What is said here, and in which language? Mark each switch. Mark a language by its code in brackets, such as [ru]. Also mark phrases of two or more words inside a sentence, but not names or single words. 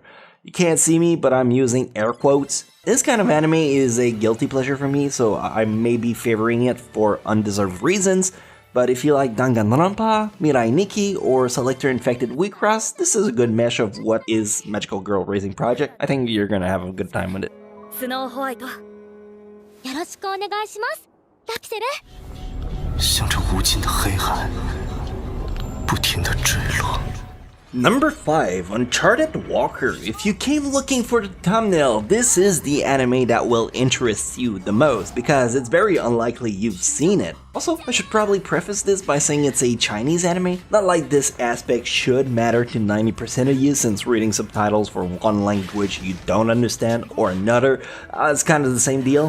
[en] You can't see me, but I'm using air quotes. This kind of anime is a guilty pleasure for me, so I may be favoring it for undeserved reasons, but if you like Danganronpa, Mirai Nikki, or Selector Infected Wheatcross, this is a good mesh of what is Magical Girl Raising Project. I think you're gonna have a good time with it. Snow White. [ja] よろしくお願いします。ラピセル。 [zh] 向着无尽的黑暗，不停地坠落。 [en] Number 5, Uncharted Walker. If you came looking for the thumbnail, this is the anime that will interest you the most because it's very unlikely you've seen it. Also, I should probably preface this by saying it's a Chinese anime. Not like this aspect should matter to 90% of you, since reading subtitles for one language you don't understand or another, it's kind of the same deal.